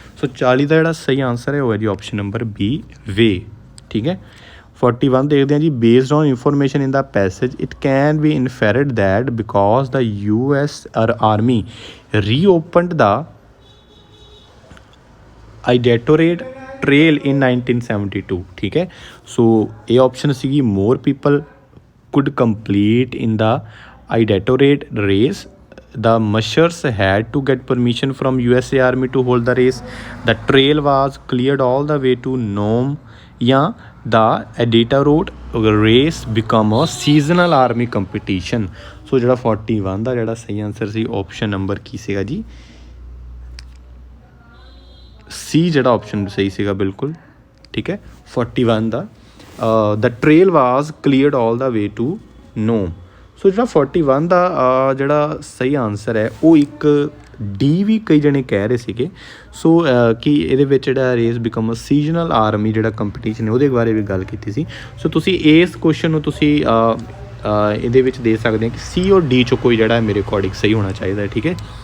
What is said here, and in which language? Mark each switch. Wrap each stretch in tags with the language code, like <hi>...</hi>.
<pa>ਸੋ 40 ਦਾ ਜਿਹੜਾ ਸਹੀ ਆਨਸਰ ਹੈ ਉਹ ਹੈ ਜੀ ਆਪਸ਼ਨ ਨੰਬਰ ਬੀ, ਵੇ, ਠੀਕ ਹੈ।</pa> <en>41</en> <pa>ਦੇਖਦੇ ਹਾਂ ਜੀ,</pa> <en>Based on information in the passage it can be inferred that because the US army reopened the Iditarod trail in 1972, ਠੀਕ ਹੈ।</en> <pa>ਸੋ ਇਹ ਆਪਸ਼ਨ ਸੀਗੀ,</pa> <en>More people could complete in the Iditarod race, the mushers had to get permission from USA Army to hold the race, the trail was cleared all the way to Nome, ਜਾਂ the Iditarod race become a seasonal army competition।</en> <pa>ਸੋ ਜਿਹੜਾ 41 ਦਾ ਜਿਹੜਾ ਸਹੀ answer ਸੀ option number ਕੀ ਸੀਗਾ ਜੀ, ਸੀ ਜਿਹੜਾ option ਸਹੀ ਸੀਗਾ ਬਿਲਕੁਲ, ਠੀਕ ਹੈ।</pa> <en>41 ਦਾ the trail was cleared all the way to Nome।</en> <pa>ਸੋ ਜਿਹੜਾ 41 ਦਾ ਜਿਹੜਾ ਸਹੀ ਆਨਸਰ ਹੈ ਉਹ ਇੱਕ ਡੀ ਵੀ ਕਈ ਜਣੇ ਕਹਿ ਰਹੇ ਸੀਗੇ। ਸੋ ਕਿ ਇਹਦੇ ਵਿੱਚ ਜਿਹੜਾ race become a seasonal army ਜਿਹੜਾ ਕੰਪੀਟੀਸ਼ਨ ਹੈ ਉਹਦੇ ਬਾਰੇ ਵੀ ਗੱਲ ਕੀਤੀ ਸੀ। ਸੋ ਤੁਸੀਂ ਇਸ ਕੁਐਸਚਨ ਨੂੰ ਤੁਸੀਂ ਇਹਦੇ ਵਿੱਚ ਦੇ ਸਕਦੇ ਹੋ ਕਿ ਸੀ ਔਰ ਡੀ 'ਚੋਂ ਕੋਈ ਜਿਹੜਾ ਮੇਰੇ ਅਕੋਰਡਿੰਗ ਸਹੀ ਹੋਣਾ ਚਾਹੀਦਾ ਹੈ, ਠੀਕ ਹੈ।</pa>